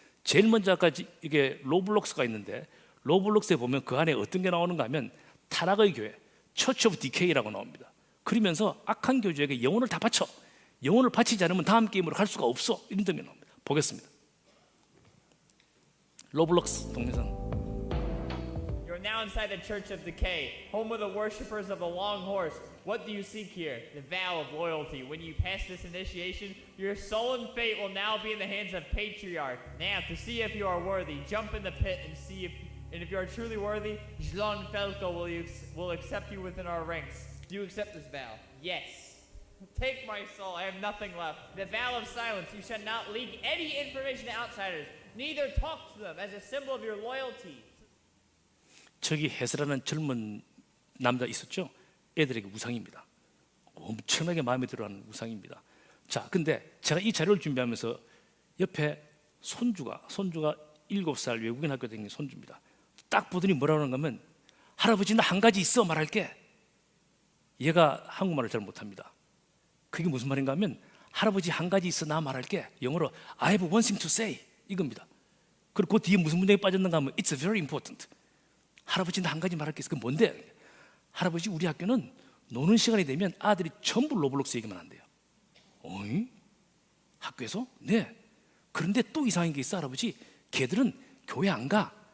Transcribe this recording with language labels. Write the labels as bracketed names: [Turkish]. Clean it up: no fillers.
[Korean] 제일 먼저 아까 이게 로블록스가 있는데 로블록스에 보면 그 안에 어떤 게 나오는가 하면 타락의 교회, 처치 오브 디케이라고 나옵니다. 그러면서 악한 교주에게 영혼을 다 바쳐, 영혼을 바치지 않으면 다음 게임으로 갈 수가 없어, 이런 등이 나옵니다. 보겠습니다. 로블록스 동영상. [English] You're now inside the Church of Decay, home of the worshippers of the Long Horse. What do you seek here? The vow of loyalty. When you pass this initiation, your soul and fate will now be in the hands of Patriarch. Now, to see if you are worthy, jump in the pit and see if you are truly worthy, Jlon Felko will accept you within our ranks. Do you accept this vow? Yes. Take my soul, I have nothing left. The vow of silence, you shall not leak any information to outsiders, neither talk to them as a symbol of your loyalty. [Korean] 저기 헤스라는 젊은 남자 있었죠? 애들에게 우상입니다. 엄청나게 마음에 들어하는 우상입니다. 자, 근데 제가 이 자료를 준비하면서 옆에 손주가 7살 외국인 학교 다니는 손주입니다. 딱 보더니 뭐라고 하는가 하면, 할아버지 나 한 가지 있어 말할게. 얘가 한국말을 잘 못합니다. 그게 무슨 말인가 하면, 할아버지 한 가지 있어 나 말할게. 영어로 I have one thing to say 이겁니다. 그리고 그 뒤에 무슨 문장이 빠졌는가 하면 It's very important. 할아버지 나 한 가지 말할 게 있어. 그게 뭔데? 할아버지 우리 학교는 노는 시간이 되면 아들이 전부 로블록스 얘기만 한대요. 어이? 학교에서? 네. 그런데 또 이상한 게 있어 할아버지. 걔들은 교회 안 가.